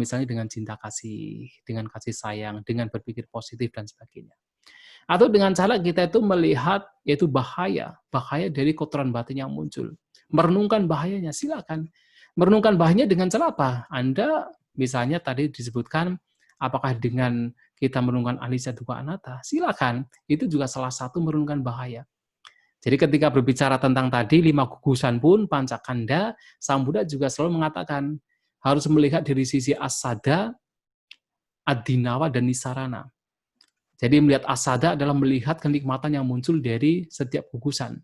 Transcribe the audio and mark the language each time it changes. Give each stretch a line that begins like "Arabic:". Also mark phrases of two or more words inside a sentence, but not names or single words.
Indonesian: Misalnya dengan cinta kasih, dengan kasih sayang, dengan berpikir positif, dan sebagainya. Atau dengan cara kita itu melihat, yaitu bahaya dari kotoran batin yang muncul. Merenungkan bahayanya, silakan. Merenungkan bahayanya dengan cara apa? Anda, misalnya tadi disebutkan, apakah dengan kita merenungkan
Pali: anicca, dukkha, anatta?
Indonesian: Silakan. Itu juga salah satu merenungkan bahaya. Jadi ketika berbicara tentang tadi 5 gugusan pun, pancakanda, Sang Buddha juga selalu mengatakan harus melihat dari sisi
Pali: asada, adinawa,
Indonesian: dan nisarana. Jadi melihat asada adalah melihat kenikmatan yang muncul dari setiap gugusan.